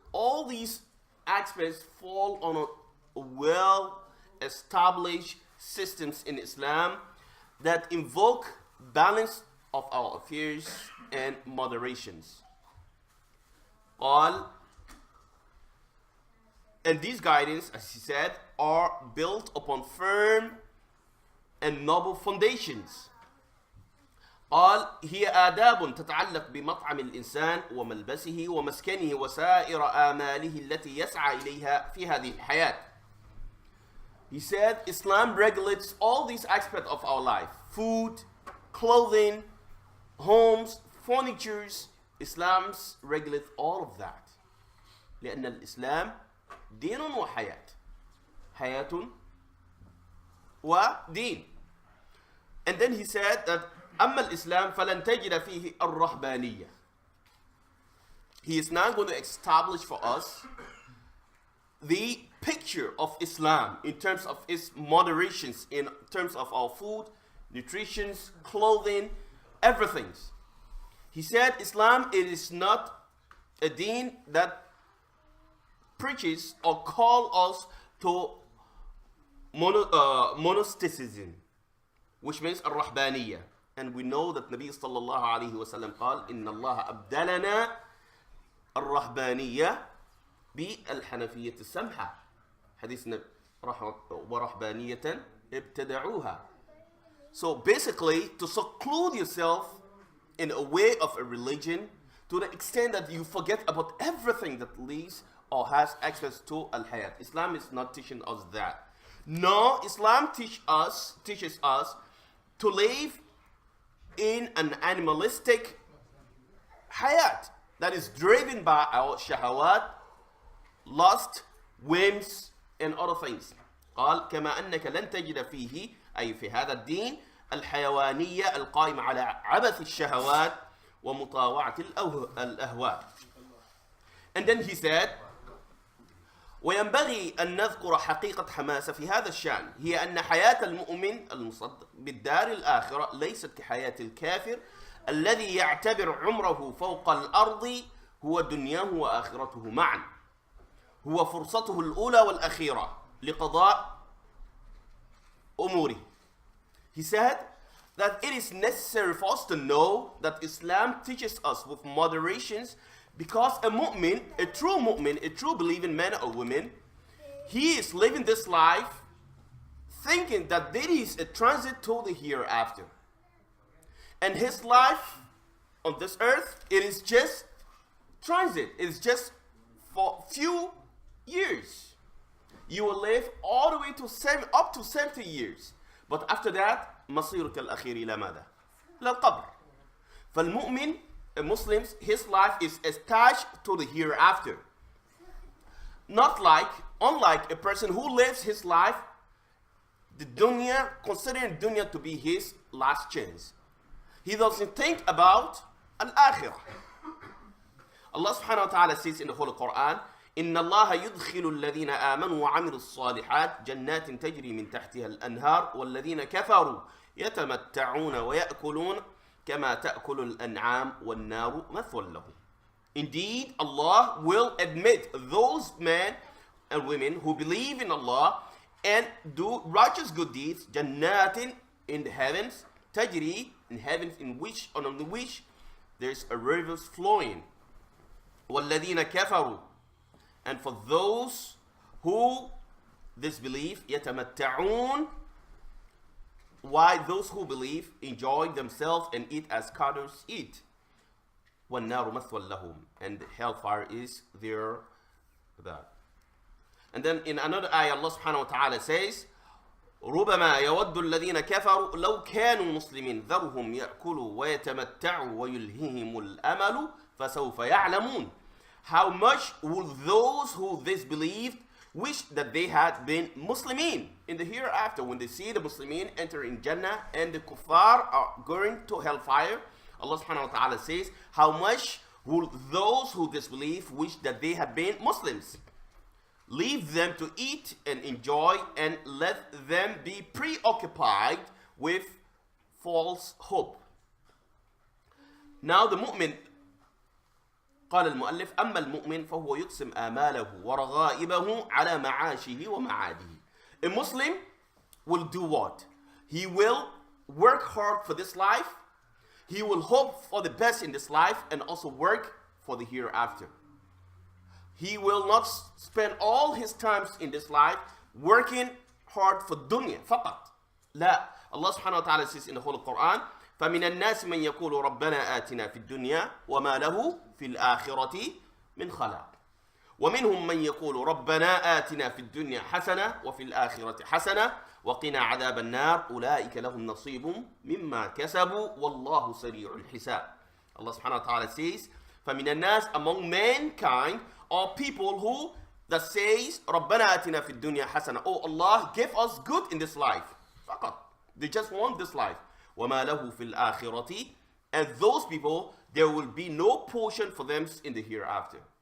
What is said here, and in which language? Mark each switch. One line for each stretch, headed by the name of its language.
English: All these aspects fall on a well-established systems in Islam that invoke balance of our affairs and moderations. And these guidance, as he said, are built upon firm and noble foundations.
Arabic: قال: هي آداب تتعلق بمطعم الإنسان وملبسه ومسكنه وسائر آماله التي يسعى إليها في هذه الحياة.
English: He said Islam regulates all these aspects of our life: food, clothing, homes, furnitures. Islam regulates all of that.
Arabic: لأن الإسلام دين وحياة، حياة ودين.
English: And then he said that
Arabic: أما الإسلام فلن تجد فيه الرهبانية.
English: He is now going to establish for us the picture of Islam in terms of its moderations, in terms of our food, nutrition, clothing, everything. He said Islam, it is not a deen that preaches or calls us to monasticism, which means الرهبانية. And we know that Nabi sallallahu alayhi wa sallam
Arabic: قال: إن الله أبدلنا الرهبانية بالحنفية السمحة. حديث ورهبانية ابتدعوها.
English: So basically, to seclude yourself in a way of a religion to the extent that you forget about everything that leads or has access to al-hayat. Islam is not teaching us that. No, Islam teaches us to live in an animalistic hayat that is driven by our shahawat, lust, whims, and other things.
Arabic: قال: كما أنك لن تجد فيه أي في هذا الدين الحيوانية القائمة على عبث الشهوات ومطاوعة الأهواء.
English: And then he said:
Arabic: وينبغي أن نذكر حقيقة حماسة في هذا الشأن، هي أن حياة المؤمن المصدق بالدار الآخرة ليست كحياة الكافر الذي يعتبر عمره فوق الأرض هو دنياه وآخرته معا، هو فرصته الأولى والأخيرة لقضاء أموره.
English: He said that it is necessary for us to know that Islam teaches us with moderations, because a mu'min, a true believing man or woman, he is living this life thinking that there is a transit to the hereafter. And his life on this earth, it is just transit. It is just for few years. You will live all the way to up to 70 years. But after that,
Arabic: مصيرك الأخير إلى ماذا؟ إلى القبر. فالمؤمن,
English: a Muslim, his life is attached to the hereafter. Unlike a person who lives his life, the dunya, considering dunya to be his last chance. He doesn't think about al-akhirah. Allah subhanahu wa ta'ala says in the Holy Quran,
Arabic: إن الله يدخل الذين آمنوا وعملوا الصالحات جنات تجري من تحتها الأنهار والذين كفروا يتمتعون ويأكلون كما تأكل الأنعام والنار مثوى لهم.
English: Indeed, Allah will admit those men and women who believe in Allah and do righteous good deeds, jannatin in the heavens, tajri in heavens in which on which there's a rivers flowing.
Arabic: وَالَّذِينَ كَفَرُوا,
English: and for those who disbelieve,
Arabic: يَتَمَتَّعُونَ,
English: why those who believe enjoy themselves and eat as cattle eat.
Arabic: وَالنَّارُ مَثْوًى لَهُمْ,
English: and hellfire is their that. And then in another ayah, Allah subhanahu wa ta'ala says,
Arabic: رُبَمَا يَوَدُّ الَّذِينَ كَفَرُوا لَوْ كَانُوا مُسْلِمِينَ ذَرْهُمْ يَأْكُلُوا وَيَتَمَتَّعُوا وَيُلْهِهِمُ الْأَمَلُ فَسَوْفَ يَعْلَمُونَ.
English: How much will those who disbelieved wish that they had been Muslimin in the hereafter, when they see the Muslimin enter in Jannah and the kuffar are going to hellfire. Allah subhanahu wa ta'ala says, how much will those who disbelieve wish that they had been Muslims? Leave them to eat and enjoy, and let them be preoccupied with false hope. Now the mu'min,
Arabic: قال المؤلف أما المؤمن فهو يقسم آماله ورغائبه على معاشه ومعاده.
English: A Muslim will do what? He will work hard for this life. He will hope for the best in this life and also work for the hereafter. He will not spend all his times in this life working hard for dunya
Arabic: فقط. لا.
English: Allah subhanahu wa ta'ala says in the Holy Quran,
Arabic: فَمِنَ النَّاسِ مَنْ يَقُولُ رَبَّنَا آتِنَا فِي الدُّنْيَا وَمَا لَهُ فِي الْآخِرَةِ مِنْ خَلَاقٍ وَمِنْهُمْ مَنْ يَقُولُ رَبَّنَا آتِنَا فِي الدُّنْيا حَسَنَةً وَفِي الْآخِرَةِ حَسَنَةً وَقِنَا عَذَابَ النَّارِ أُولَٰئِكَ لَهُمْ نَصِيبٌ مِمَّا كَسَبُوا وَاللَّهُ سَرِيعُ الْحِسَابِ.
English: Allah subhanahu wa ta'ala says,
Arabic: فَمِنَ النَّاسِ,
English: among mankind are people who that says
Arabic: رَبَّنَا آتِنَا فِي الدُّنْيا حَسَنَةً,
English: oh Allah, give us good in this life.
Arabic: فقط.
English: They just want this life.
Arabic: وَمَا لَهُ فِي الْآخِرَةِ,
English: and those people, there will be no portion for them in the hereafter.